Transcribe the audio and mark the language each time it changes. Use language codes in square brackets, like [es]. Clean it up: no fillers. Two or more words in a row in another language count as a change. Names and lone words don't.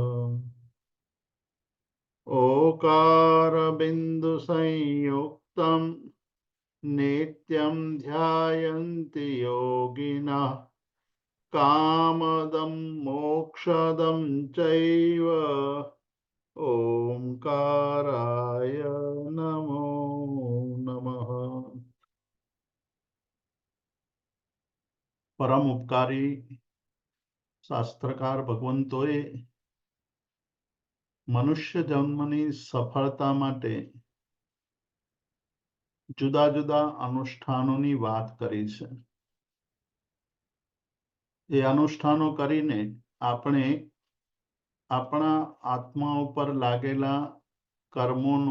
[sa] ओकारबिन्दुसंयुक्तं नित्यं ध्यायन्ति योगिनः कामदं मोक्षदं चैव ओंकाराय नमो नमः। [gu] પરમ ઉપકારી શાસ્ત્રકાર ભગવંતોએ મનુષ્ય જન્મની સફળતા માટે જુદા જુદા અનુષ્ઠાનોની વાત કરી છે. એ અનુષ્ઠાનો કરીને આપણે આપણા આત્મા ઉપર લાગેલા કર્મોનો